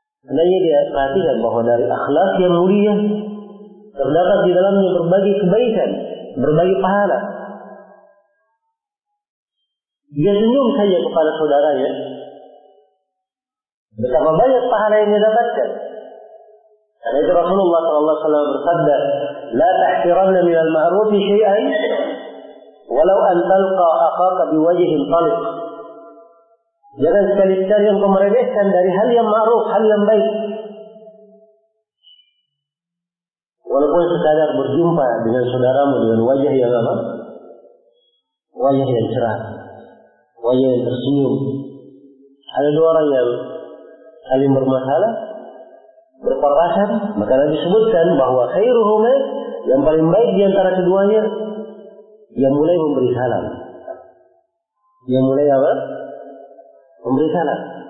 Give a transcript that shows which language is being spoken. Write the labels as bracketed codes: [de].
[id] Karena dia perhatikan bahwa dari akhlak yang mulia, terdapat di dalamnya berbagai kebaikan, berbagai pahala. Dia senyum saja kepada saudaranya, betapa banyak pahala yang dia dapatkan. [ar] Karena itu Rasulullah SAW bersabda, لا تحترن من المعروف شيئا ولو أن تلقى أخاك بوجه طلق. [id] Jangan sekali-sekali engkau meremehkan dari hal yang ma'ruf, hal yang baik. Walaupun sekadar berjumpa dengan saudaramu dengan wajah yang apa? Wajah yang cerah, wajah yang tersenyum. Ada dua orang yang saling bermasalah, berperasaan, maka Nabi sebutkan bahwa khairuhuma, yang paling baik di antara keduanya, yang mulai memberi salam. Yang mulai apa? Memberi salam.